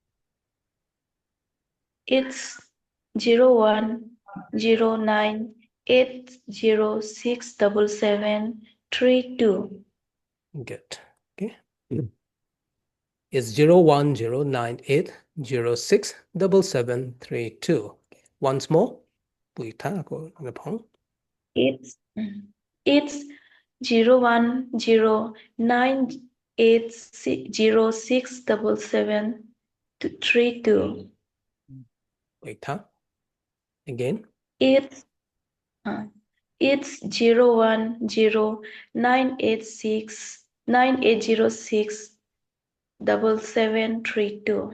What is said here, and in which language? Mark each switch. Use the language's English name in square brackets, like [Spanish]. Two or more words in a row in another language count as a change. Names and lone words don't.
[English] It's 01098067732. Good. Okay. Is 01098067732. Once more. Bùi thang ako ng pong. It's it's 01098067732. Wait, huh? Again. It's uh, it's 01098067732.